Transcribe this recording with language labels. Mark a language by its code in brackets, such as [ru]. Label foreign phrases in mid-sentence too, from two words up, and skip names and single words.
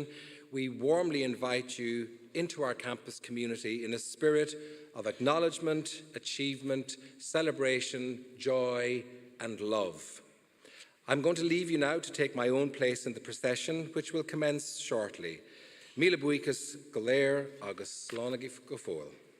[en] We warmly invite you into our campus community in a spirit of acknowledgement, achievement, celebration, joy, and love. I'm going to leave you now to take my own place in the procession, which will commence shortly. [ga] Míle buíochas go léir agus slánna go fóill.